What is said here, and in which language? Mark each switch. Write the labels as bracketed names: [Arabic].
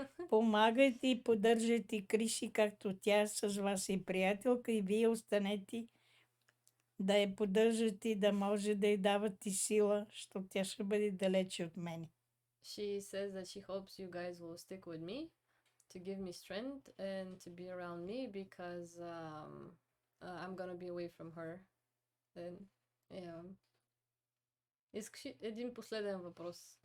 [Bulgarian] Помагайте и поддържайте Криси, както тя с вас и приятелка, и вие останете да я поддържате, да може да й давате сила, защото тя ще бъде далече от мен. [English] She says that she hopes you guys will stick with me to give me strength and to be around me because I'm gonna be away from her. Then, yeah. [Bulgarian] Искаш един последен въпрос.